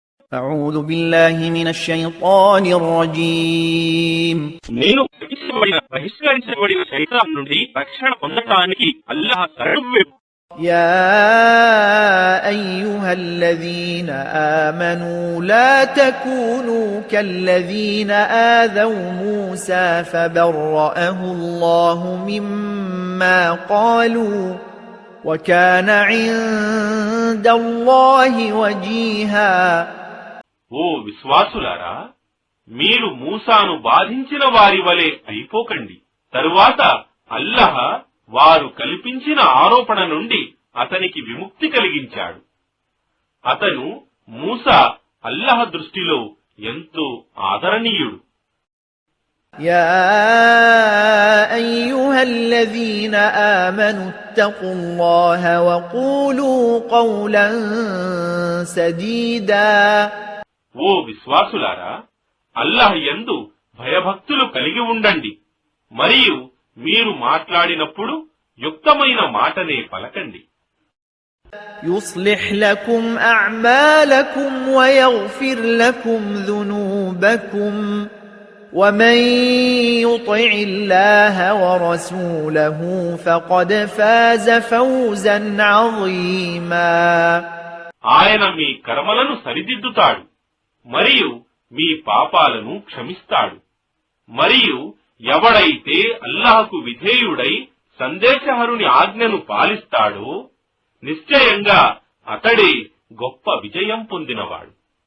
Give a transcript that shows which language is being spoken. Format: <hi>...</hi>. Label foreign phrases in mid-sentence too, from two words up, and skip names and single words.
<ar>أعوذ بالله من الشيطان الرجيم</ar> <te>నేను బహిష్కరించబడిన శైతాన్ నుండి రక్షణ పొందడానికి అల్లాహ్ శరణు.</te> <ar>يا أيها الذين آمنوا لا تكونوا كالذين آذوا موسى فبرأه الله مما قالوا وكان عند الله وجيها.</ar> <te>ఓ విశ్వాసులారా, మీరు మూసాను బాధించిన వారి వలె అయిపోకండి. తరువాత అల్లాహ్ వారు కల్పించిన ఆరోపణ నుండి అతనికి విముక్తి కలిగించాడు. అతను మూసా అల్లాహ్ దృష్టిలో ఎంతో ఆదరణీయుడు.</te> <ar>يا أيها الذين آمنوا اتقوا الله وقولوا قولا سديدا.</ar> <te>ఓ విశ్వాసులారా, అల్లాహ్ యందు భయభక్తులు కలిగి ఉండండి మరియు మీరు మాట్లాడినప్పుడు యుక్తమైన మాటనే పలకండి.</te> <ar>يصلح لكم أعمالكم ويغفر لكم ذنوبكم ومن يطع الله ورسوله فقد فاز فوزا عظيما.</ar> <te>ఆయన మీ కర్మలను సరిదిద్దుతాడు మరియు మీ పాపాలను క్షమిస్తాడు. మరియు ఎవడైతే అల్లాహకు విధేయుడై సందేశహరుని ఆజ్ఞను పాలిస్తాడో నిశ్చయంగా అతడే గొప్ప విజయం పొందినవాడు.</te>